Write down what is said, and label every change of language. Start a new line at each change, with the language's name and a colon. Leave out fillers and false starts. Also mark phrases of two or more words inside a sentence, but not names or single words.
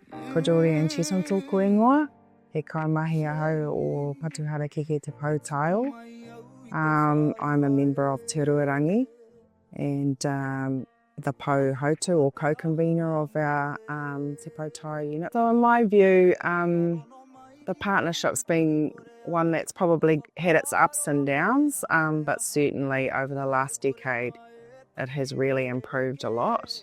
Māori: Ko Julian Chisholm tōku ingoa, he kaimahi ahau o Patuhara Keke Te Pou Taio.
English: I'm a member of Te Ruarangi and the
Māori: Pou Hautu
English: or co-convener of our Te Pou Taio unit. So in my view, the partnership's been one that's probably had its ups and downs, but certainly over the last decade it has really improved a lot.